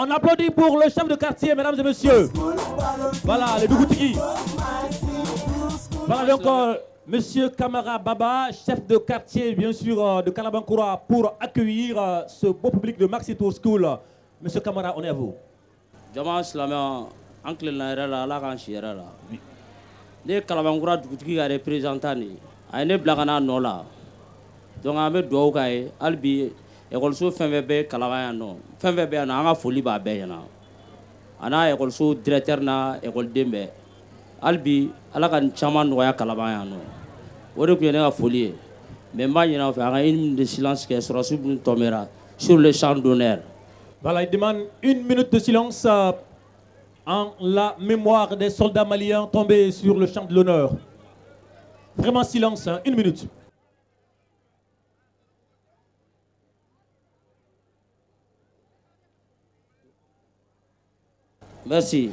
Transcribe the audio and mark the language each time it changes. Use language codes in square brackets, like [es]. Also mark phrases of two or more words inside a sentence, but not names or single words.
[fr] On applaudit pour le chef de quartier, mesdames et messieurs. Voilà, les Dougoutiki. Voilà donc Monsieur Kamara Baba, chef de quartier, bien sûr, de Kalabankoura, pour accueillir ce beau public de Maxi Tour School. Monsieur Kamara, on est à vous. [bm] Jama silamɛ an tilenna yɛrɛ la ala k'an si yɛrɛ la ne ye kalabankura dugutigi ka représentant de ye a ye ne bila ka n'a nɔ la donc an bɛ dugawu k'a ye hali bi ekɔliso fɛn fɛn bɛ kalaban yan nɔ fɛn fɛn bɛ yan nɔ an ka foli b'a bɛɛ ɲɛna a n'a ekɔliso directeur n'a ekɔliden bɛɛ hali bi ala ka nin caman nɔgɔya kalaban yan nɔ o de tun ye ne ka foli ye mais n b'a ɲinɛ aw fɛ an ka [fr] une minute de silence [bm] kɛ sɔrɔsi minnu [fr] tombera sur le champ d'honneur. Voilà, il demande une minute de silence en la mémoire des soldats maliens tombés sur le champ de l'honneur. Vraiment silence, hein, une minute. Merci.